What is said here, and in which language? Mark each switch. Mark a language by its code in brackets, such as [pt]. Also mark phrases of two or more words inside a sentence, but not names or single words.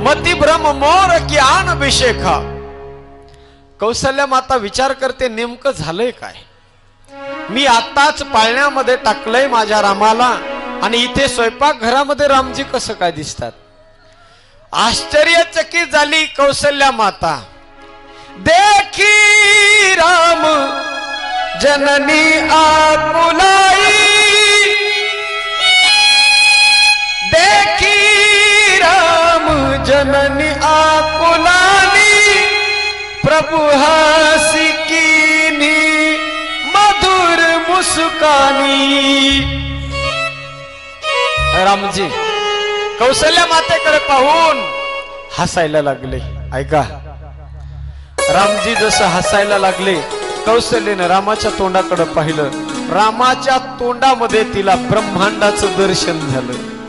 [awa] मती भ्रम मोर की आन अभिषेखा। [mr] कौशल्या माता विचार करते नेमकं झालंय काय? मी आताच पाळण्यामध्ये टाकलंय माझ्या रामाला आणि इथे स्वयंपाक घरामध्ये रामजी कसं काय दिसतात? आश्चर्यचकित झाली कौशल्या माता। [awa] देखी राम जननी आकुलाई, देखी राम जननी आकुलानी, प्रभु हसी कीनी मधुर मुस्कानी। [mr] रामजी कौशल्या मातेकडे पाहून हसायला लागले। ऐका, रामजी जसं हसायला लागले कौशल्याने रामाच्या तोंडाकडे पाहिलं। रामाच्या तोंडामध्ये तिला ब्रह्मांडाचं दर्शन झालं।